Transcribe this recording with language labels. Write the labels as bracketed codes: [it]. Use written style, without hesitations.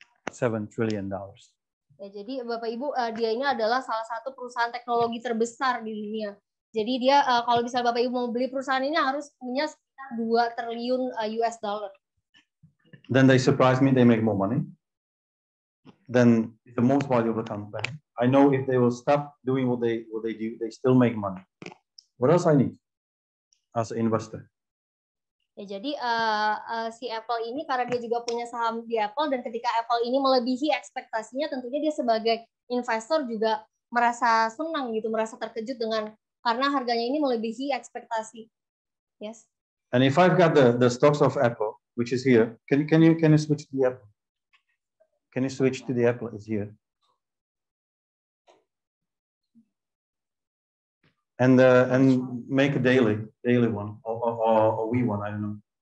[en] $7 trillion. [id] Ya, jadi Bapak Ibu, dia ini adalah salah satu perusahaan teknologi terbesar di dunia. Jadi dia kalau misalnya Bapak Ibu mau beli perusahaan ini harus punya sekitar 2 triliun US dollar. [en] Then they surprise me, they make more money. Then it's the most valuable company. I know if they will stop doing what they do, they still make money. What else I need as an investor? [id] Ya, jadi si Apple ini karena dia juga punya saham di Apple dan ketika Apple ini melebihi ekspektasinya, tentunya dia sebagai investor juga merasa senang gitu, merasa terkejut karena harganya ini melebihi ekspektasi. [en] Yes. And if I've got the stocks of Apple, which is here, can you switch to the Apple? Can you switch to the Apple? It's here. And make a daily one or we one, I don't know.